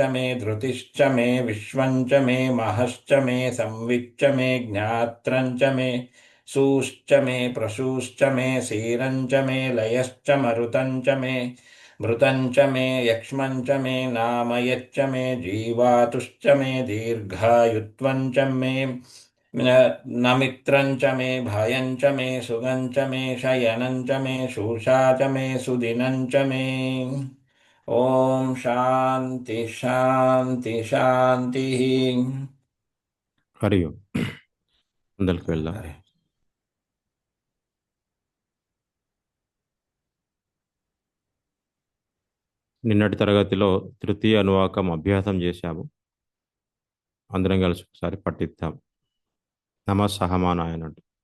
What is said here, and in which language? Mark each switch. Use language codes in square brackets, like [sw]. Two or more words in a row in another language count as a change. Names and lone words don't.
[sa] मे धृतिश्च मे विश्वञ्च मे महश्च मे संविच्च मे ज्ञात्रञ्च मे सूश्च मे प्रसूश्च मे सीरञ्च मे लयश्च मरुतञ्च मे मृतञ्च मे यक्ष्मञ्च मे नामयच्च मे जीवातुश्च मे दीर्घायुत्वञ्च मे नमित्रञ्च मे भयञ्च मे सुगञ्च मे शयनञ्च मे शूषा च मे सुदिनञ्च मे। ओम शांति शांति शांति। हरि ओम। [te] ముందరికి వెళ్దాం. [sa] हरे [te] నిన్నటి తరగతిలో తృతీయ అనువాకం అభ్యాసం చేశాము. అందరం కలిసి ఒకసారి పఠిద్దాం. [sa] नमः सहमानाय [te] అనండి.